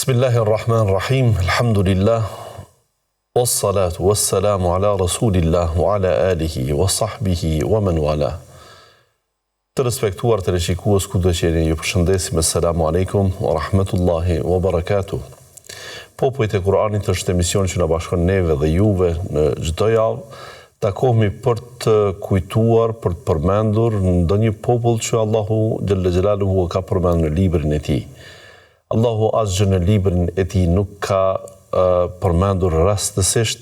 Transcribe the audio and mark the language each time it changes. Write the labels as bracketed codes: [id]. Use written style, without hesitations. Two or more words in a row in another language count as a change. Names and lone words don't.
[ar] بسم الله الرحمن الرحيم. الحمد لله. والصلاة والسلام على رسول الله وعلى آله وصحبه ومن والاه. [sq] Të respektuar të shikues kudo që jeni, ju përshëndesim. [ar] السلام عليكم ورحمة الله وبركاته. [sq] Popujt e Kur'anit është emision që na bashkon neve dhe juve në çdo javë. Takohemi për të kujtuar, për të përmendur ndonjë popull që [ar] الله جل جلاله [sq] ka përmendur në librin e tij. Allahu asgjë në librin e tij nuk ka përmendur rastësisht.